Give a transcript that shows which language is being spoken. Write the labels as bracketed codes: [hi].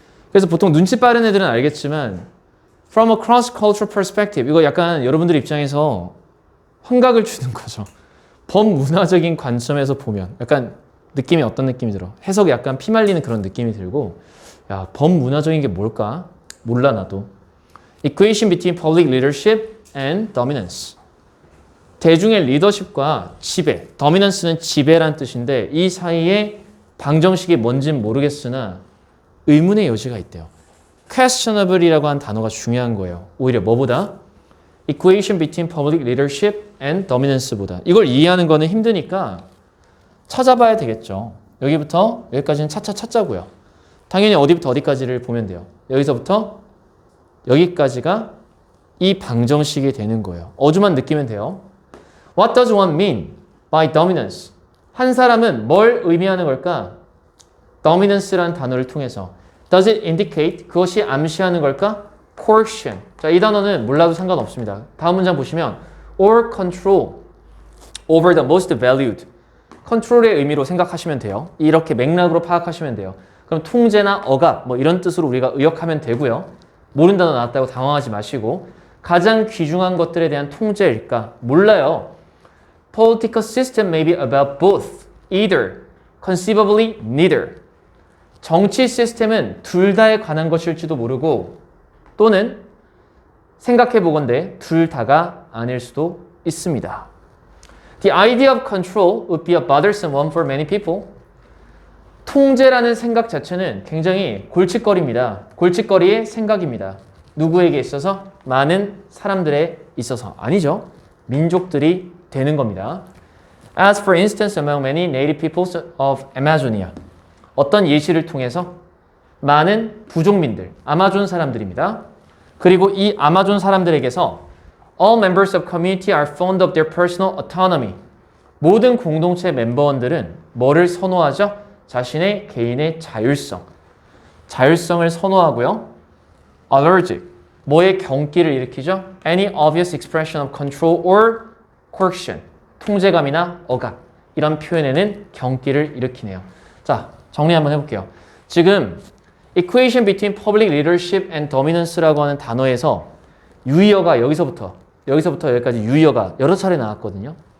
[ko] 그래서 보통 눈치 빠른 애들은 알겠지만 [en] from a cross-cultural perspective [ko] 이거 약간 여러분들 입장에서 환각을 주는 거죠. 범문화적인 관점에서 보면 약간 느낌이 어떤 느낌이 들어? 해석이 약간 피말리는 그런 느낌이 들고 야, 범문화적인 게 뭘까? 몰라 나도. [en] Equation between public leadership and dominance. [ko] 대중의 리더십과 지배, dominance는 지배란 뜻인데 이 사이에 방정식이 뭔진 모르겠으나 의문의 여지가 있대요. questionable이라고 한 단어가 중요한 거예요. 오히려 뭐보다? [en] Equation between public leadership and dominance [ko] 보다. 이걸 이해하는 거는 힘드니까 찾아봐야 되겠죠. 여기부터 여기까지는 차차 찾자고요. 당연히 어디부터 어디까지를 보면 돼요. 여기서부터 여기까지가 이 방정식이 되는 거예요. 어조만 느끼면 돼요. [en] What does one mean by dominance? [ko] 한 사람은 뭘 의미하는 걸까? dominance라는 단어를 통해서. [en] Does it indicate? [ko] 그것이 암시하는 걸까? [en] coercion. [ko] 자, 이 단어는 몰라도 상관없습니다. 다음 문장 보시면 [en] or control over the most valued. [ko] 컨트롤의 의미로 생각하시면 돼요. 이렇게 맥락으로 파악하시면 돼요. 그럼 통제나 억압 뭐 이런 뜻으로 우리가 의역하면 되고요. 모르는 단어 나왔다고 당황하지 마시고 가장 귀중한 것들에 대한 통제일까? 몰라요. [en] Political system may be about both, either, conceivably neither. [ko] 정치 시스템은 둘 다에 관한 것일지도 모르고 또는 생각해보건대 둘 다가 아닐 수도 있습니다. [en] The idea of control would be a bothersome one for many people. [ko] 통제라는 생각 자체는 굉장히 골칫거리입니다. 골칫거리의 생각입니다. 누구에게 있어서? 많은 사람들에 있어서. 아니죠. 민족들이 되는 겁니다. [en] As for instance, among many native peoples of Amazonia. [ko] 어떤 예시를 통해서 많은 부족민들, 아마존 사람들입니다. 그리고 이 아마존 사람들에게서 [en] all members of community are fond of their personal autonomy. [ko] 모든 공동체 멤버원들은 뭐를 선호하죠? 자신의 개인의 자율성. 자율성을 선호하고요. allergic. 뭐에 경기를 일으키죠? [en] Any obvious expression of control or coercion. [ko] 통제감이나 억압. 이런 표현에는 경기를 일으키네요. 자, 정리 한번 해볼게요. 지금 [en] equation between public leadership and dominance [ko] 라고 하는 단어에서 유의어가 여기서부터 여기까지 유의어가 여러 차례 나왔거든요.